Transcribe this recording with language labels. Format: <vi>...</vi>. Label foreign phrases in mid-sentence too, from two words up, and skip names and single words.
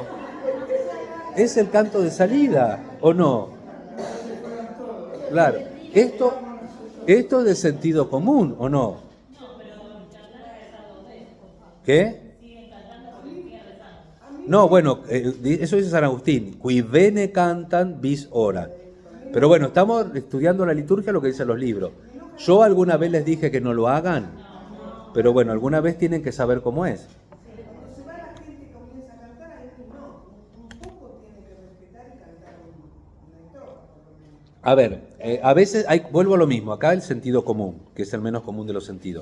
<es>¿Es el canto de salida o no? Claro. Esto es de sentido común o no. ¿Qué? No, bueno, eso dice San Agustín.</es> <la>Qui bene cantan bis ora.</la> <es>Pero bueno, estamos estudiando la liturgia, lo que dicen los libros. Yo alguna vez les dije que no lo hagan, pero bueno, alguna vez tienen que saber cómo es. A ver, a veces vuelvo a lo mismo, acá el sentido común, que es el menos común de los sentidos.</es>